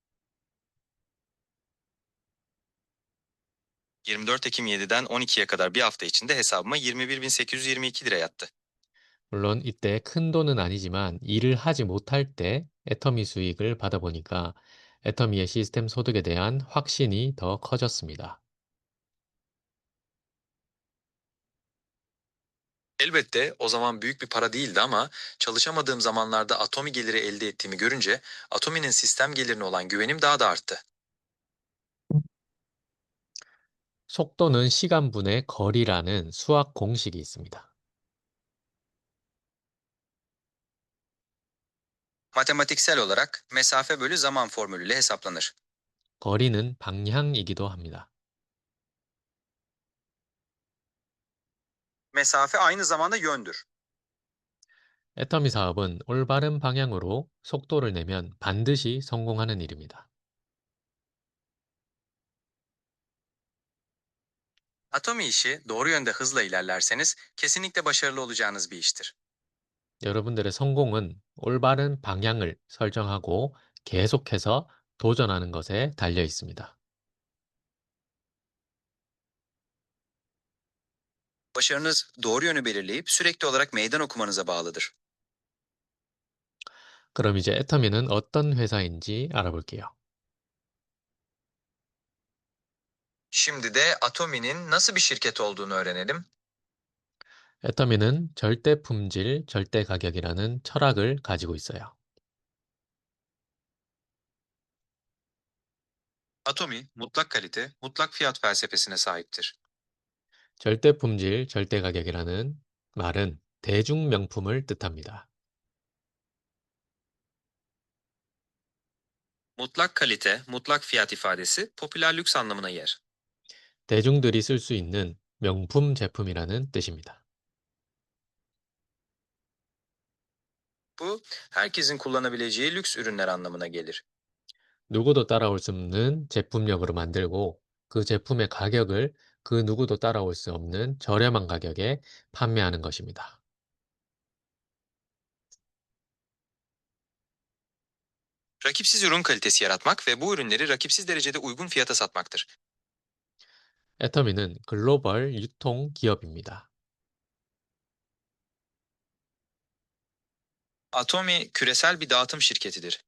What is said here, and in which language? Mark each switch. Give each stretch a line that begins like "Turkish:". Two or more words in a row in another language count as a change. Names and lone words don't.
Turkish: 24 Ekim 7'den 12'ye kadar bir hafta içinde hesabıma 21.822 lira yattı.
Korean: 물론 이때 큰 돈은 아니지만 일을 하지 못할 때 애터미 수익을 받아보니까 애터미의 시스템 소득에 대한 확신이 더 커졌습니다.
Turkish: Elbette o zaman büyük bir para değildi ama çalışamadığım zamanlarda Atomi geliri elde ettiğimi görünce Atomi'nin sistem gelirine olan güvenim daha da arttı.
Korean: 속도는 시간분의 거리라는 수학 공식이 있습니다.
Turkish: Matematiksel olarak mesafe bölü zaman formülüyle hesaplanır.
Korean: 거리는 방향이기도 합니다.
Turkish: Mesafe aynı zamanda yöndür.
Korean: 애터미 사업은 올바른 방향으로 속도를 내면 반드시 성공하는 일입니다.
Turkish: Atomi işi doğru yönde hızla ilerlerseniz kesinlikle başarılı olacağınız bir iştir.
Korean: 여러분들의 성공은 올바른 방향을 설정하고 계속해서 도전하는 것에 달려 있습니다.
Turkish: Başarınız doğru yönü belirleyip sürekli olarak meydan okumanıza bağlıdır.
Korean: 그럼 이제 애터미는 어떤 회사인지 알아볼게요.
Turkish: Şimdi de Atomi'nin nasıl bir şirket olduğunu öğrenelim.
Korean: 애터미는 절대 품질, 절대 가격이라는 철학을 가지고 있어요.
Turkish: Atomi, mutlak kalite, mutlak fiyat felsefesine sahiptir.
Korean: 절대 품질, 절대 가격이라는 말은 대중 명품을 뜻합니다.
Turkish: Mutlak kalite, mutlak fiyat ifadesi popüler lüks anlamına yer.
Korean: 대중들이 쓸 수 있는 명품 제품이라는 뜻입니다.
Turkish: Bu, herkesin kullanabileceği lüks ürünler anlamına gelir.
Korean: 누구도 따라올 수 없는 제품력으로 만들고 그 제품의 가격을 그 누구도 따라올 수 없는 저렴한 가격에 판매하는 것입니다.
Turkish: Rakipsiz ürün kalitesi yaratmak ve bu ürünleri rakipsiz derecede uygun fiyata satmaktır.
Korean: 애터미는 글로벌 유통 기업입니다.
Turkish: Atomi, küresel bir dağıtım şirketidir.